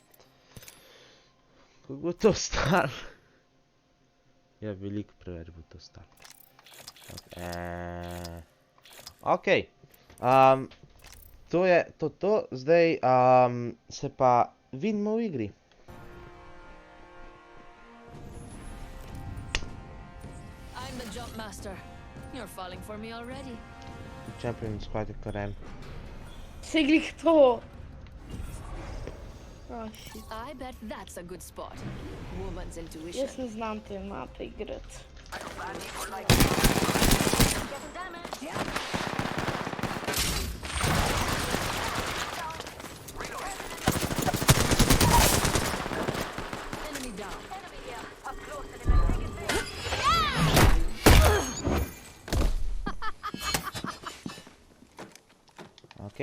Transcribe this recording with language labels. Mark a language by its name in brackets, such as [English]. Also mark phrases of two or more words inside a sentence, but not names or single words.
[Slovenian] Kako bo to stal? Ja, veliko preveč bo to stal. Ok. To je to. Zdaj se pa vidimo v igri. [English] I'm the jump master. You're falling for me already. Champion is quite a karen. [Slovenian] Se glih to. [English] Oh, shit. I bet that's a good spot. Woman's intuition. [Slovenian] Jaz ne znam te mape igrati. [English] Getting damage. Enemy down. Enemy here. Up close and in the biggest Ok.